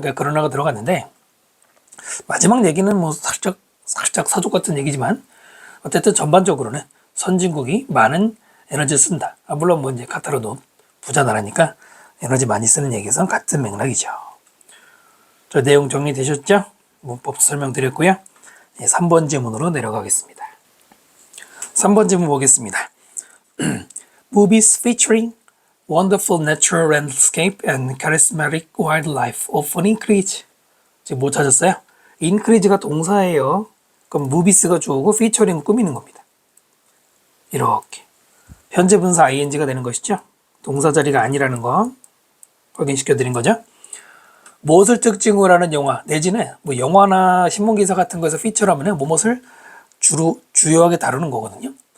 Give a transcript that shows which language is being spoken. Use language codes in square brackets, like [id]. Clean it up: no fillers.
[ko] 그러니까 코로나가 들어갔는데 마지막 얘기는 뭐 살짝 사족 같은 얘기지만 어쨌든 전반적으로는 선진국이 많은 에너지를 쓴다. 물론 뭐 이제 카타르도 부자 나라니까 에너지 많이 쓰는 얘기에선 같은 맥락이죠. 저 내용 정리되셨죠? 문법 설명드렸고요. 3번 지문으로 내려가겠습니다. 3번 지문 보겠습니다. [en] Movies featuring wonderful natural landscape and charismatic wildlife often increase. [ko] 지금 못 찾았어요? increase가 동사예요. 그럼 movies가 주어고 featuring 꾸미는 겁니다. 이렇게 현재 분사 ing가 되는 것이죠. 동사 자리가 아니라는 거 확인시켜 드린 거죠. 무엇을 특징으로 하는 영화 내지는 뭐 영화나 신문기사 같은 거에서 피처라면 무엇을 주요하게 다루는 거거든요.